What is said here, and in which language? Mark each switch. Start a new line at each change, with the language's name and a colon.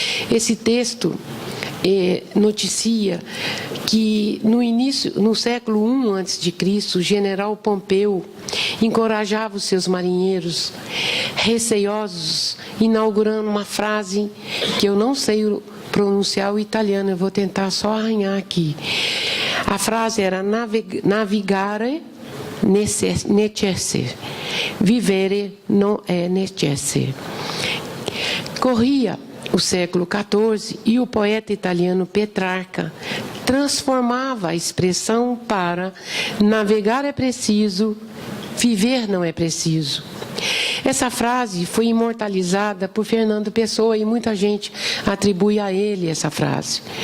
Portuguese: Esse texto noticia que no século I a.C., o general Pompeu encorajava os seus marinheiros receiosos, inaugurando uma frase que eu não sei pronunciar o italiano, eu vou tentar só arranhar aqui. A frase era
Latin: navigare necesse, vivere non è necesse.
Portuguese: Corria o século XIV e o poeta italiano Petrarca transformava a expressão para navegar é preciso, viver não é preciso. Essa frase foi imortalizada por Fernando Pessoa e muita gente atribui a ele essa frase.